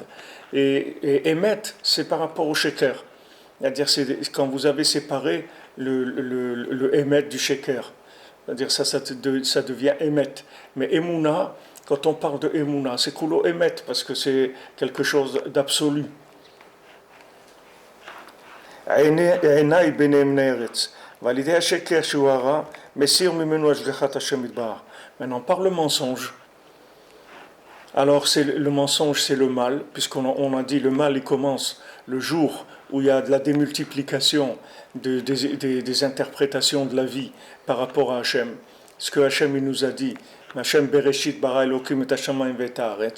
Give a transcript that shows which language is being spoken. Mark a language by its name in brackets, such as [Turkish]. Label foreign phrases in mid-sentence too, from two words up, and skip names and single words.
[French] Et Emet, c'est par rapport au sheker. C'est-à-dire c'est quand vous avez séparé le Emet du sheker. C'est-à-dire ça devient Emet. Mais Emouna, quand on parle de Emouna, c'est [Hebrew] כולו אמת, [French] parce que c'est quelque chose d'absolu. [Hebrew] עיניי ביניהם נערץ, ועל ידי השקר שהוא הרע, מסיר ממנו השגחת השם יתברך. [French] Maintenant, par le mensonge, alors le mensonge c'est le mal, puisqu'on a dit le mal il commence le jour où il y a de la démultiplication des interprétations de la vie par rapport à Hachem. Ce que Hachem il nous a dit, [Hebrew] השם בראשית ברא אלוקים את השמים ואת הארץ.